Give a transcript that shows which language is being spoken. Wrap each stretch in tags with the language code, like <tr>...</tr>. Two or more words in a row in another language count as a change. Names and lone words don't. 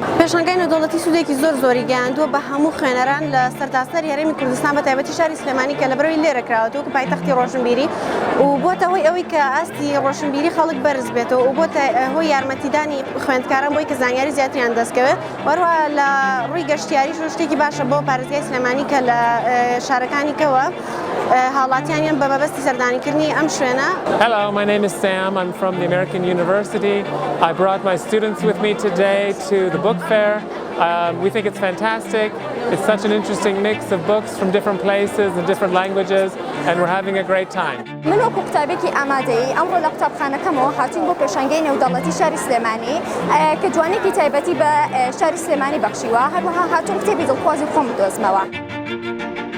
<ckb>پێشەنگای نێودەوڵەتی سوودێکی زۆری گەیاندووە بە هەموو خوێنەران لە سەرتاسەر هەرێمی کوردستان بە تایبەتی شاری سلێمانی کە لەبەرەوەی لێرە کراوەتەوە کە پایتەختی ڕۆشنبیری و بۆتە هۆی ئەوەی کە ئاستی ڕۆشنبیری خەڵک بەرز بێتەوە و بۆتە هۆی یارمەتیدانی خوێندکاران بۆی کە زانیاری زیاتریان دەستکەوێت. وەروە لە ڕووی گەشتیاریش شتێکی باشە بۆ پارێزگای سلێمانی کە لە شارەکانی کەوە هاڵاتیانیان بە مەبەستی سەردانیکردنی ئەم شوێنە.</ckb> <en>Hello, my name is Sam. I'm from the American University. I brought my students with me today to the book fair. We think it's fantastic. It's such an interesting mix of books from different places and different languages, and we're having a great time.</en> <ckb>من وەکو قوتابێکی ئامادەیی ئەمڕۆ لە قوتابخانەکەمەوە هاتوین بۆ پێشەنگای نێودەوڵەتی شاری سلێمانی کە جوانێکی تایبەتی بە شاری سلێمانی بەخشیوە، هەروەها هاتوون کتێبی دڵخوازی خۆم بدۆزمەوە.</ckb>